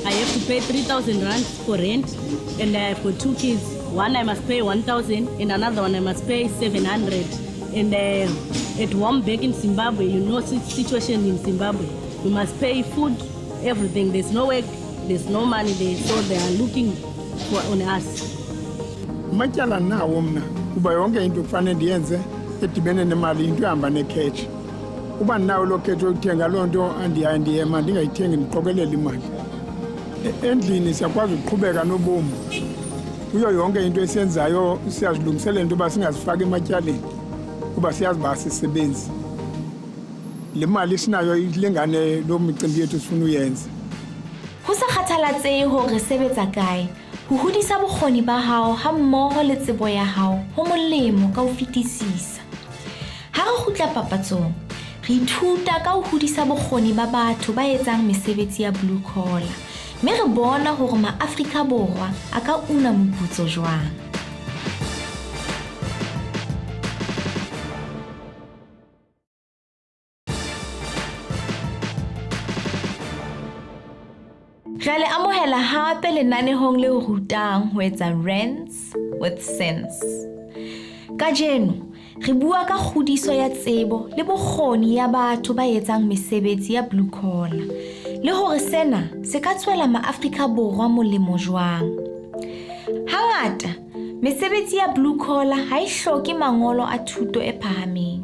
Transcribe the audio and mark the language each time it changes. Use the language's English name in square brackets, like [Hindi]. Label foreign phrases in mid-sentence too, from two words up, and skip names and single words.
[English] I have to pay 3,000 rand for rent, and I've got 2 kids. One I must pay 1,000, and another one I must pay 700. And at home back in Zimbabwe, you know the situation in Zimbabwe. You must pay food, everything. There's no work, there's no money there, so they are looking on us. [Xhosa] Matyala nawo mna kuba yonke into kufanele ndiyenze edibene nemali into ehamba nekhetshi. Uba nawo lo khetshi ukuthenga loo nto andiyema ndingayithengi ndiqokelela imali. Endlini siyakwazi ukuqhubeka nobomi. Kuyo yonke into esiyenzayo siyazilungiselela into yoba singazifaki ematyaleni kuba siyazi uba sisebenzi. Le mali sinayo ilingane lo micimbi yethu sifuna uyenza. [Southern Sotho] Ho sa kgathalatsehe hore re sebetsa kae, ho hodisa bokgoni ba hao ha mmoho le tsebo ya hao ho molemo ka ho fetisisa. Ha re kgutla papatsong, re ithuta ka ho hodisa bokgoni ba batho ba etsang mesebetsi ya [English] blue collar. [Southern Sotho] Mme re bona hore ma-Afrika Borwa a ka una moputso jwang. Re le amohela hape lenanehong le ho rutang ho etsa Rands with sense. Kajeno, re bua ka kgodiso ya tsebo le bokgoni ya batho ba etsang mesebetsi ya [English] blue collar. [Southern Sotho] Le hore sena se ka tswela ma-Afrika Borwa molemo jwang. Hangata, mesebetsi ya [English] blue collar [Southern Sotho] ha e hloke mangolo a thuto e phahameng.